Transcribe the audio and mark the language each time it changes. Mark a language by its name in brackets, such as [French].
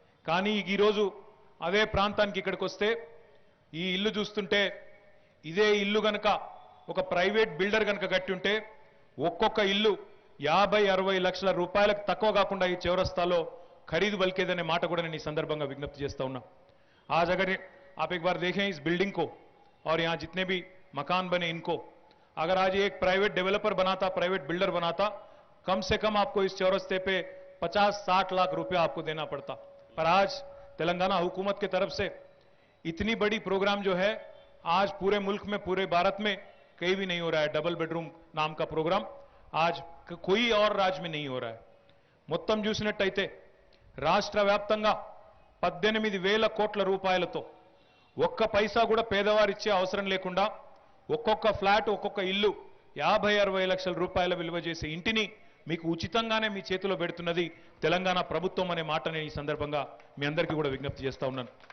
[Telugu] కానీ ఈరోజు అదే ప్రాంతానికి ఇక్కడికి వస్తే ఈ ఇల్లు చూస్తుంటే, ఇదే ఇల్లు గనక ఒక ప్రైవేట్ బిల్డర్ గనక కట్టి ఉంటే ఒక్కొక్క ఇల్లు 50-60 లక్షల రూపాయలకు తక్కువ కాకుండా ఈ చౌరస్తాలో ఖరీదు బలికేదనే మాట కూడా నేను ఈ సందర్భంగా విజ్ఞప్తి చేస్తా ఉన్నా. [Hindi] आज अगर आप एक बार देखें इस बिल्डिंग को और यहाँ जितने भी मकान बने इनको, अगर आज एक प्राइवेट डेवलपर बनाता, प्राइवेट बिल्डर बनाता, कम से कम आपको इस चौरस्ते पे 50-60 लाख रुपया आपको देना पड़ता. पर आज तेलंगाना हुकूमत की तरफ से इतनी बड़ी प्रोग्राम जो है आज पूरे मुल्क में, पूरे भारत में कहीं भी नहीं हो रहा है. डबल बेडरूम नाम का प्रोग्राम आज कोई और राज्य में नहीं हो रहा है. [Telugu] మొత్తం చూసినట్టయితే రాష్ట్ర వ్యాప్తంగా 18,000 కోట్ల రూపాయలతో ఒక్క పైసా కూడా పేదవారిచ్చే అవసరం లేకుండా ఒక్కొక్క ఫ్లాట్, ఒక్కొక్క ఇల్లు 50-60 లక్షల రూపాయల విలువ చేసే ఇంటిని మీకు ఉచితంగానే మీ చేతిలో పెడుతున్నది తెలంగాణ ప్రభుత్వం అనే మాట నేను ఈ సందర్భంగా మీ అందరికీ కూడా విజ్ఞప్తి చేస్తా ఉన్నాను.